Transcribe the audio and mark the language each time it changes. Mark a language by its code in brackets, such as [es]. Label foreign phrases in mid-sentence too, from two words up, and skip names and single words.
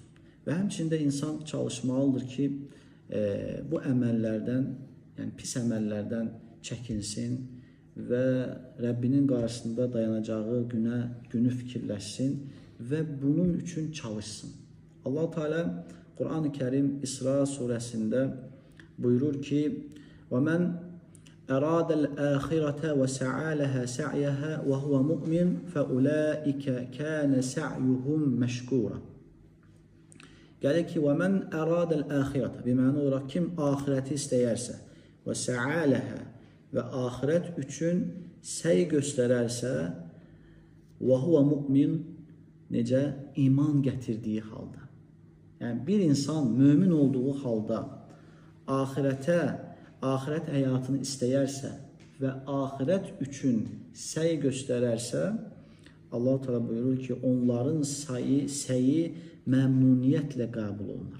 [az] Və həmçində insan çalışmalıdır ki, bu əməllərdən, yəni pis əməllərdən çəkinsin və Rəbbinin qarşısında dayanacağı günü fikirləşsin və bunun üçün çalışsın. Allah-u Teala Quran-ı Kərim İsra surəsində buyurur ki: [ar] وَمَنْ أَرَادَ الْآخِرَةَ وَسَعَى لَهَا سَعْيَهَا وَهُوَ مُؤْمِنٌ فَأُولَٰئِكَ كَانَ سَعْيُهُمْ مَشْكُورًا. [az] Gəlir ki, [ar] وَمَنْ أَرَادَ الْآخِرَةَ [az] biməna olaraq kim axirəti istəyərsə və [ar] سَعَى لَهَا [az] və axirət üçün səy göstərərsə [ar] وَهُوَ مُؤْمِنٌ [az] necə? İman gətirdiyi halda. Yəni bir insan mömin olduğu halda axirət həyatını istəyərsə və axirət üçün səy göstərərsə, Allah-u Teala buyurur ki, onların səyi məmnuniyyətlə qəbul olunur.